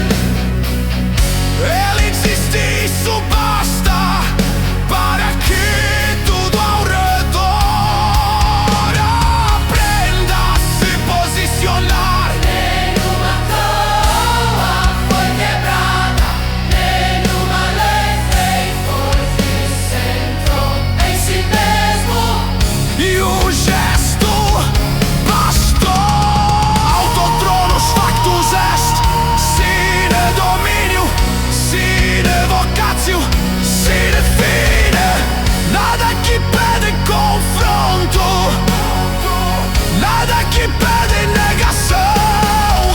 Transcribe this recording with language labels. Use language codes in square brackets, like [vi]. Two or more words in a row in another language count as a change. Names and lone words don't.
[pt] Ele existe e isso basta para que tudo ao redor aprenda a se posicionar. Nenhuma toa foi quebrada, nenhuma lei fez, pois se centrou em si mesmo. E o gesto bastou. [la] Autotronos factus est, sine dominio, sine vocatio, sine fine. [pt] Nada que pede confronto, nada que pede negação.